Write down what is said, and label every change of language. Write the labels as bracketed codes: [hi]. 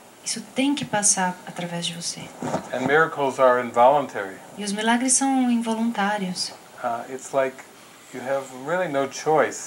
[pt] Isso tem que passar através de você. [en] And miracles are involuntary. [pt] E os milagres são involuntários. [en] It's like you have really no choice.